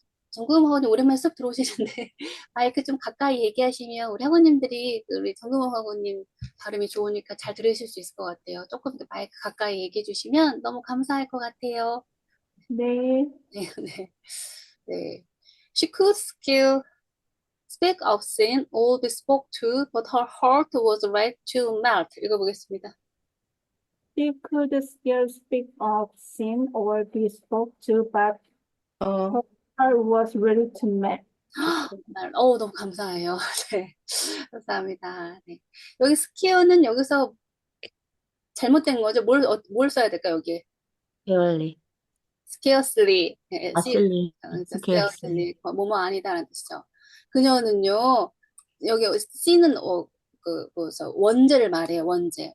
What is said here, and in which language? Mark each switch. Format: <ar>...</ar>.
<ko>정금 학원님 오랜만에 쓱 들어오시는데 마이크 좀 가까이 얘기하시면 우리 학원님들이 우리 정금옥 학원님 발음이 좋으니까 잘 들으실 수 있을 것 같아요. 조금 더 마이크 가까이 얘기해 주시면 너무 감사할 것 같아요. 네. 네, 네, 네.</ko> <en>She could still speak of sin or be spoke to, but her heart was ready to melt.</en> <ko>읽어보겠습니다.</ko> <en>She could still speak of sin or be spoke to, but her heart was ready to melt.</en> <ko>너무 감사해요. 네, 감사합니다. 네. 여기 스키어는 여기서 잘못된 거죠? 뭘 써야 될까, 여기에?</ko> <en>Scarcely. scarcely. Scarcely. scarcely.</en> <ko>뭐뭐 아니다라는 뜻이죠. 그녀는요, 여기 C는 원제를 말해요, 원제.</ko>